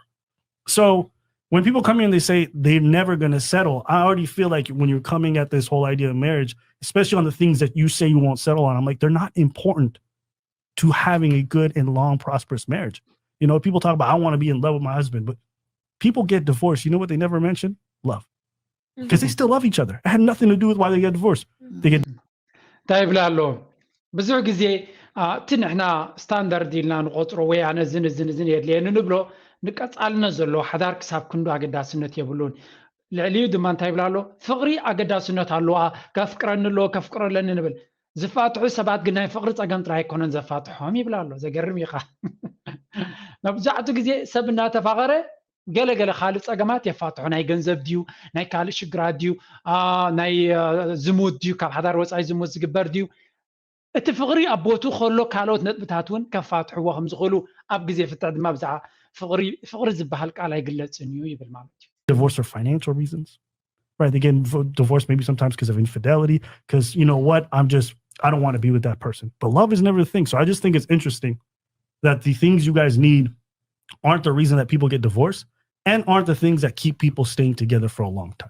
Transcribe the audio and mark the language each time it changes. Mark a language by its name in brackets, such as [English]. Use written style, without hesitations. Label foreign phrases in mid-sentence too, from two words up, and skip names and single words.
[English] So when people come here and they say they're never going to settle, I already feel like when you're coming at this whole idea of marriage, especially on the things that you say you won't settle on, I'm like, they're not important to having a good and long, prosperous marriage. You know, people talk about, I want to be in love with my husband, but people get divorced. You know what they never mention? Love. Because they still love each other. It had nothing to do with why they get divorced. They get [Tigrinya] طيب ላሎ ብዙሕ ግዜ እቲ ንሕና ስታንዳርድ ኢልና ንቆፅሮ ወይ ኣነ ዝን የድልየኒ ንብሎ ንቀጻልነት ዘለዎ ሓዳር ክሳብ ክንዱ ኣገዳስነት የብሉን ልዕሊኡ ድማ እንታይ ይብላ ኣሎ ፍቕሪ ኣገዳስነት ኣለዋ ከፍቅረኒ ኣሎ ከፍቅረለኒ ንብል ዝፋትሑ ሰባት ግን ናይ ፍቕሪ ፀገም ጥራይ ኣይኮነን ዘፋትሖም ይብላ ኣሎ ዘገርም ኢኻ መብዛሕትኡ ግዜ ሰብ እናተፋቐረ ገለገለ ካልእ ፀገማት የፋትሑ ናይ ገንዘብ ድዩ ናይ ካልእ ሽግራት ድዩ ናይ ዝሙት ድዩ ካብ ሓዳር ወፃኢ ዝሙት ዝግበር ድዩ እቲ ፍቕሪ ኣብ ቦቱ ከሎ ካልኦት ነጥብታት እውን ከፋትሕዎ ከም ዝኽእሉ ኣብ ግዜ ፍትሕ ድማ ብዛዕባ ፍቕሪ ዝበሃል ቃል ኣይግለፅን እዩ ይብል ማለት እዩ [English] divorced for financial reasons, right? They get divorced maybe sometimes because of infidelity, because you know what, I don't want to be with that person. But love is never the thing. So I just think it's interesting that the things you guys need aren't the reason that people get divorced and aren't the things that keep people staying together for a long time.